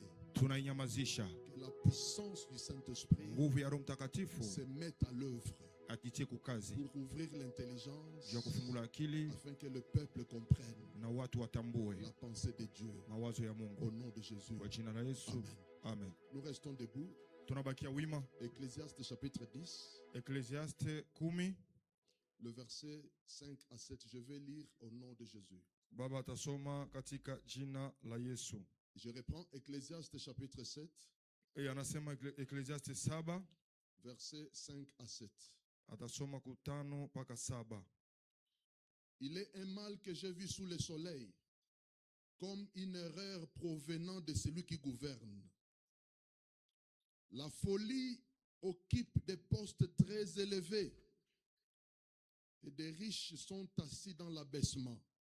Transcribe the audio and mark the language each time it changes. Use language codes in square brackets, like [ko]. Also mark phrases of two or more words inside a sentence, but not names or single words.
[fr] Que la puissance du Saint-Esprit se mette à l'œuvre pour ouvrir l'intelligence afin que le peuple comprenne la pensée de Dieu. Au nom de Jésus. Amen. Nous restons debout. [sw] Tunabakia wima. [fr] Ecclésiaste chapitre 10. Ecclésiaste 10. Le verset 5 à 7, je vais lire au nom de Jésus. [sw] Baba tasoma katika jina la Yesu. [fr] Je reprends Ecclésiaste chapitre 7. [sw] Et anasema Ecclésiaste 7. [fr] Verset 5 à 7. [sw] Atasoma 5 mpaka 7. [fr] Il est un mal que j'ai vu sous le soleil, comme une erreur provenant de celui qui gouverne. La folie occupe des postes très élevés et des riches sont assis dans l'abaissement.